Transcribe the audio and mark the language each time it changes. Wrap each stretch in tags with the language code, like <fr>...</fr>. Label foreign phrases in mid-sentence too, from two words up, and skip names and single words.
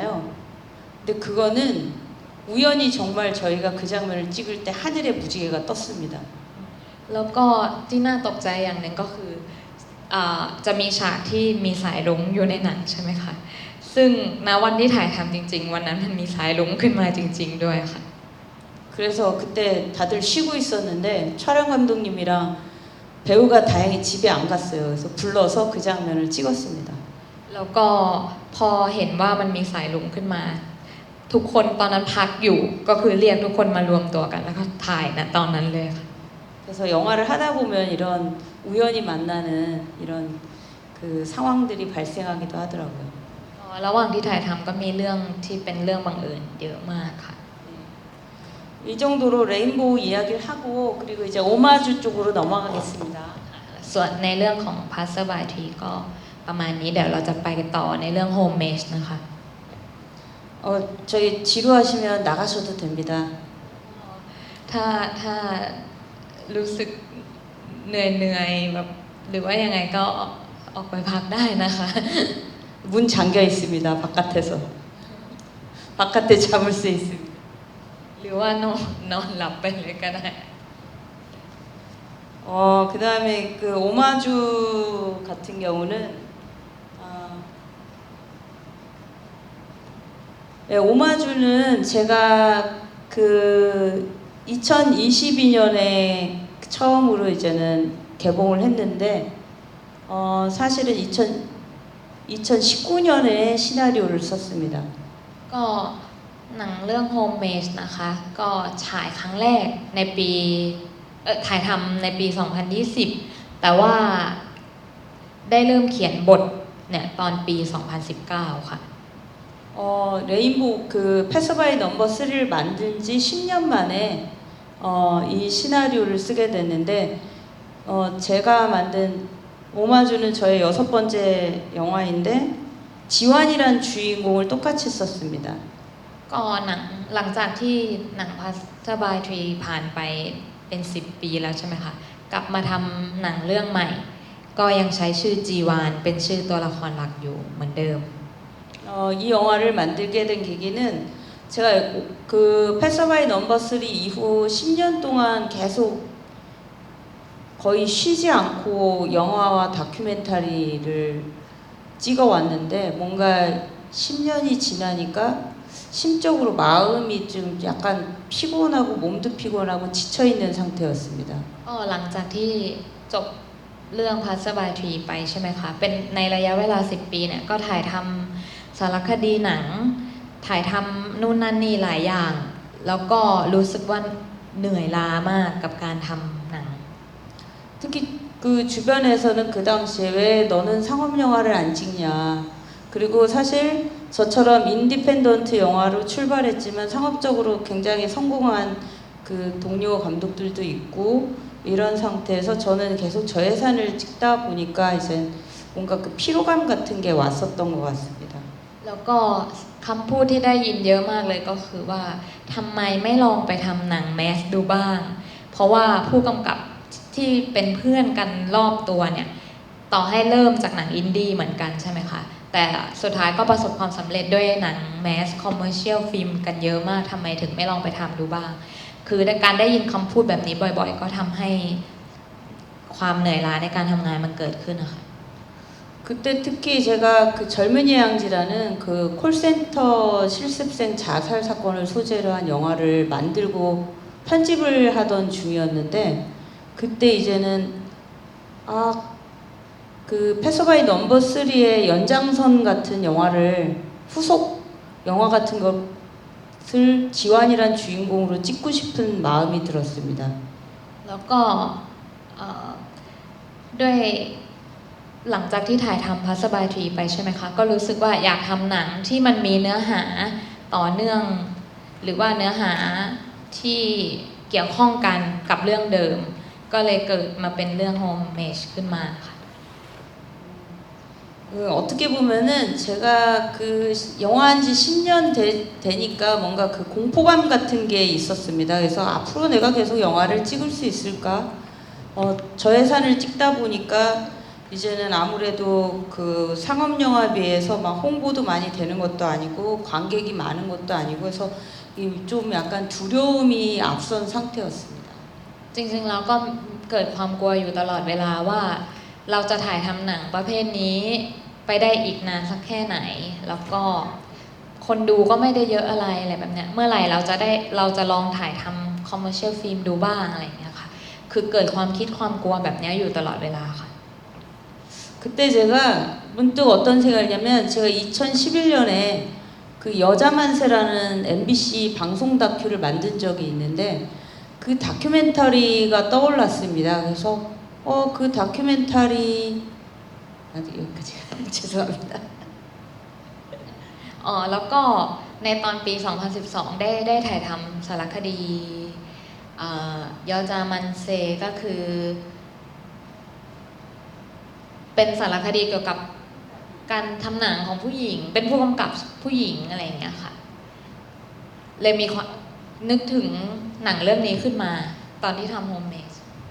<ko>근데 그거는 우연히 정말 저희가 그 장면을 찍을 때 하늘에 무지개가 떴습니다.</ko> <th>แล้วก็ที่น่าตกใจอย่างหนึ่งก็คือจะมีฉากที่มีสายรุ้งอยู่ในหนังใช่ไหมคะซึ่งณวันที่ถ่ายทำจริงๆวันนั้นมันมีสายรุ้งขึ้นมาจริงๆด้วยค่ะ</th> <ko>그래서 그때 다들 쉬고 있었는데 촬영 감독님이랑 배우가 다행히 집에 안 갔어요. 그래서 불러서 그 장면을 찍었습니다.</ko> <th>แล้วก็พอเห็นว่ามันมีสายรุ้งขึ้นมาทุกคนตอนนั้นพักอยู่ก็คือเรียกทุกคนมารวมตัวกันแล้วก็ถ่ายนะตอนนั้นเลยค่ะ</th> <ko>그래서 영화를 하다 보면 이런 우연히 만나는 이런 그 상황들이 발생하기도 하더라고요.</ko> <th>ระหว่างที่ถ่ายทำก็มีเรื่องที่เป็นเรื่องบังเอิญเยอะมากค่ะ</th> <ko>이 정도로 레인보우 이야기를 하고 그리고 이제 오마주 쪽으로 넘어가겠습니다.</ko> <th>ส่วนในเรื่องของ Passerby Tree ก็ประมาณนี้เดี๋ยวเราจะไปต่อในเรื่อง Home Mesh นะคะ</th> <ko>저희 지루하시면 나가셔도 됩니다.</ko> <th>ถ้ารู้สึกเหนื่อยแบบหรือว่ายังไงก็ออกไปพักได้นะคะ</th> <ko>문 잠겨 있습니다. 바깥에서. 바깥에 잠을 수 있습니다.</ko> <th>หรือว่านอนหลับไปเลยก็ได้</th> <ko>그 다음에 그 오마주 같은 경우는 오마주는 제가 그 2022년에 처음으로 이제는 개봉을 했는데 사실은 2019년에 시나리오를 썼습니다.</ko> <th>ก็หนังเรื่อง Home Mesh นะคะก็ฉายครั้งแรกในปีถ่ายทำในปี 2020 แต่ว่าได้เริ่มเขียนบทเนี่ยตอนปี 2019 ค่ะ</th> <ko>레인보우 그 패서바이 넘버 3를 만든 지 10년 만에 이 시나리오를 쓰게 됐는데 제가 만든 오마주는 저의 6번째 영화인데 지완이란 주인공을 똑같이 썼습니다.</ko> <th>ก็หนังหลังจากที่หนังพัสบายทรีผ่านไปเป็น10 ปีแล้วใช่ไหมคะกลับมาทำหนังเรื่องใหม่ ก็ยังใช้ชื่อจีวานเป็นชื่อตัวละครหลักอยู่เหมือนเดิม</th> <ko>이 영화를 만들게 된 계기는 제가 그 패서바이 넘버 3 이후 10년 동안 계속 거의 쉬지 않고 영화와 다큐멘터리를 찍어왔는데 뭔가 10년이 지나니까 심적으로 마음이 좀 약간 피곤하고 몸도 피곤하고 지쳐있는 상태였습니다.</ko> <th>ก็หลังจากที่จบเรื่องพัสบายทรีไปใช่ไหมคะเป็นในระยะเวลา10 ปีเนี่ยก็ถ่ายทำสารคดีหนังถ่ายทำนู่นนั่นนี่หลายอย่าง แล้วก็รู้สึกว่าเหนื่อยล้ามากกับการทำหนัง</th> <ko>특히 그 주변에서는 그 당시에 왜 너는 상업 영화를 안 찍냐. 그리고 사실 저처럼 인디펜던트 영화로 출발했지만 상업적으로 굉장히 성공한 그 동료 감독들도 있고 이런 상태에서 저는 계속 저예산을 찍다 보니까 이제 뭔가 그 피로감 같은 게 왔었던 것 같습니다.</ko> <th>แล้วก็คำพูดที่ได้ยินเยอะมากเลยก็คือว่าทำไมไม่ลองไปทำหนังแมสดูบ้าง เพราะว่าผู้กำกับที่เป็นเพื่อนกันรอบตัวเนี่ยต่อให้เริ่มจากหนังอินดี้เหมือนกันใช่ไหมคะแต่สุดท้ายก็ประสบความสำเร็จด้วยหนัง</th> <en>mass commercial film</en> <th>กันเยอะมากทำไมถึงไม่ลองไปทำดูบ้าง คือการได้ยินคำพูดแบบนี้บ่อยๆ ก็ทำให้ความเหนื่อยล้าในการทำงานมันเกิดขึ้นนะคะ</th> <ko>그때 특히 제가 그 젊은이 양지라는 그 콜센터 실습생 자살 사건을 소재로 한 영화를 만들고 편집을 하던 중이었는데 그때 이제는 그 패서바이 넘버 3의 연장선 같은 영화를 후속 영화 같은 것을 지완이란 주인공으로 찍고 싶은 마음이 들었습니다.</ko> <th>แล้วก็ด้วยหลังจากที่ถ่ายทำพัสบายทรีไปใช่ไหมคะก็รู้สึกว่าอยากทำหนังที่มันมีเนื้อหาต่อเนื่อง หรือว่าเนื้อหาที่เกี่ยวข้องกันกับเรื่องเดิม ก็เลยเกิดมาเป็นเรื่อง Home Mage ขึ้นมาค่ะ</th> <ko>어떻게 보면은 제가 그 영화 한 지 10년 되니까 뭔가 그 공포감 같은 게 있었습니다. 그래서 앞으로 내가 계속 영화를 찍을 수 있을까? 저예산을 찍다 보니까 이제는 아무래도 그 상업 영화에 비해서 막 홍보도 많이 되는 것도 아니고 관객이 많은 것도 아니고 해서 좀 약간 두려움이 앞선 상태였습니다.</ko> <th>จริงๆแล้วก็เกิดความกลัวอยู่ตลอดเวลาว่าเราจะถ่ายทำหนังประเภทนี้ไปได้อีกนานสักแค่ไหน แล้วก็คนดูก็ไม่ได้เยอะอะไรแบบเนี้ยเมื่อไหร่เราจะลองถ่ายทำ</th> <en>commercial film</en> <th>ดูบ้างอะไรอย่างเงี้ยค่ะคือเกิดความคิดความกลัวแบบเนี้ยอยู่ตลอดเวลาค่ะ</th> <ko>그때 제가 문득 어떤 생각이냐면 제가 2011년에 그 여자만세라는 MBC 방송 다큐를 만든 적이 있는데 그 다큐멘터리가 떠올랐습니다. 그래서 그 다큐멘터리 여기까지 죄송합니다.</ko> <th>แล้วก็ในตอนปี 2012 ได้ถ่ายทำสารคดียอจามันเซก็คือเป็นสารคดีเกี่ยวกับการทำหนังของผู้หญิงเป็นผู้กำกับผู้หญิงอะไรอย่างเงี้ยค่ะเลยมีนึกถึงหนังเรื่องนี้ขึ้นมาตอนที่ทำโฮมเมด</th>